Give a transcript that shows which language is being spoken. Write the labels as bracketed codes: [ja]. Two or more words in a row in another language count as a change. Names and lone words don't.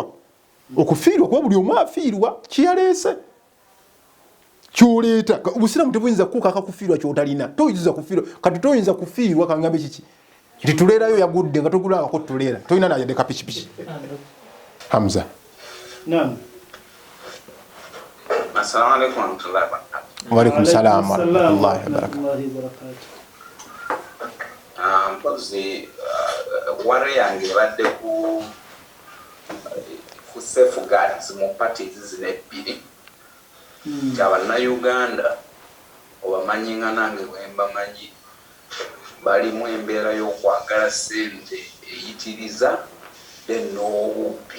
[lg] Okufiirwa kuba buli omu afiirwa kiyaleese kyoleeta. Obusiraamu tebuyinza kukukaaka kufiirwa kyotalina. Toyinza kufiirwa kati toyinza kufiirwa kangambe kiki nti tuleerayo yagudde nga togulangako tuleera tolina nayadde kapikipiki. Hamza. Naam. [ar] السلام عليكم ورحمة الله وبركاته. وعليكم السلام ورحمة الله وبركاته. [lg] Mpozi wari yange badde ku safeguards mu parties zino ebbiri. Abannayuganda obamanyi nga nange bwembamanyi balimu embeera y'okwagala ssente eyitiriza n'obubbi.